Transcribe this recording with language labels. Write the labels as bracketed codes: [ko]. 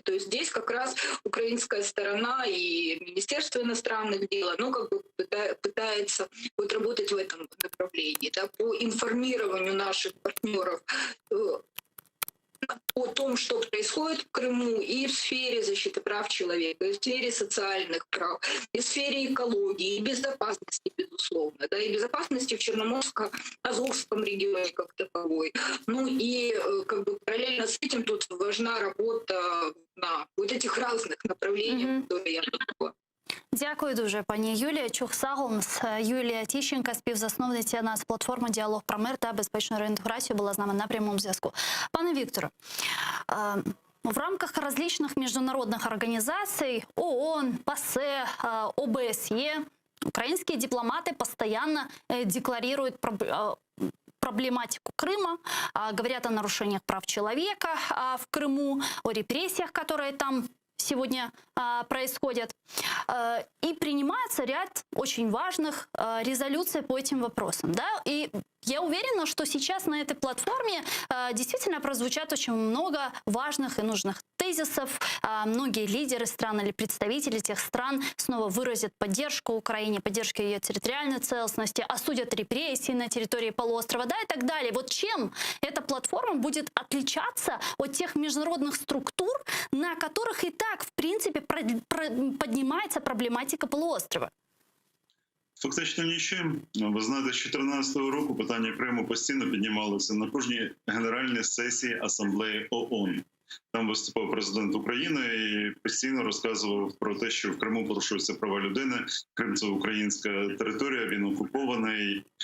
[ru] То есть здесь как раз украинская сторона и Министерство иностранных дел, ну, как бы пытается вот работать в этом направлении, да, по информированию наших партнеров о том, что происходит в Крыму и в сфере защиты прав человека, и в сфере социальных прав, и в сфере экологии, и безопасности, безусловно, да, и безопасности в Черноморско-Азовском регионе как таковой. Ну и как бы параллельно с этим тут важна работа на вот этих разных направлениях, которые я назвала. [uk] Дякую дуже, пані Юлія. [crh] Чух Саголмс, [uk] Юлія Тищенка, співзасновниця нацплатформи «Діалог про мир та безпечну реінтеграцію», була з нами на прямому зв'язку. Пане Вікторе, [ru] в рамках различных международных организаций ООН, ПАСЕ, ОБСЕ украинские дипломаты постоянно декларируют проблематику Крыма, говорят о нарушениях прав человека в Крыму, о репрессиях, которые там сегодня происходят. И принимается ряд очень важных резолюций по этим вопросам. Да? И я уверена, что сейчас на этой платформе действительно прозвучат очень много важных и нужных тезисов. Многие лидеры стран или представители тех стран снова выразят поддержку Украине, поддержку ее территориальной целостности, осудят репрессии на территории полуострова, да, и так далее. Вот чем эта платформа будет отличаться от тех международных структур, на которых и так, в принципе, поднимается проблематика полуострова? [uk] Фактично нічим. Ви знаєте, з 2014 року питання Криму постійно піднімалося на кожній генеральній сесії Асамблеї ООН. Там виступав президент України і постійно розказував про те, що в Криму порушуються права людини, Крим – це українська територія, він окупований.